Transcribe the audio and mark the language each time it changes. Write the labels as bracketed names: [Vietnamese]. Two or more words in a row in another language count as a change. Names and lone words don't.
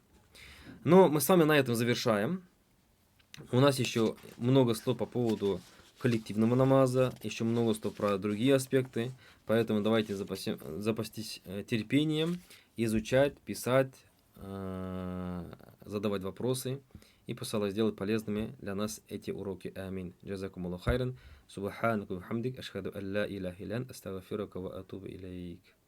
[Russian] Но мы с вами на этом завершаем. У нас еще много слов по поводу коллективного намаза, еще много слов про другие аспекты. Поэтому давайте запастись терпением, изучать, писать, задавать вопросы. И пусть Аллах сделает полезными для нас эти уроки. Амин. [Arabic] جزاكم الله خيرا. سبحانكم حمدك. أشهد أن لا إله إلا أنت، أستغفرك وأتوب إليك.